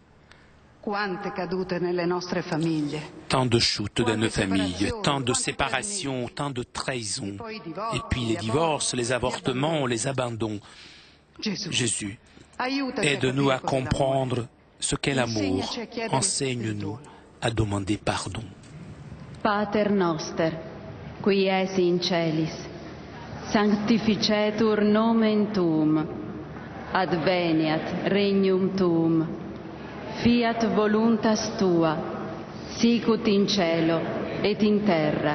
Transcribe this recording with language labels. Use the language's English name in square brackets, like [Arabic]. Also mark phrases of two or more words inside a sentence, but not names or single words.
[French] Tant de chutes dans nos familles, tant de séparations, tant de trahisons, et puis les divorces, les avortements, les abandons. Jésus, aide-nous à comprendre ce qu'est l'amour. Enseigne-nous à demander pardon. [Latin] Pater noster, qui es in celis, sanctificetur nomen tuum, adveniat regnum tuum, fiat voluntas tua, sicut in cielo et in terra.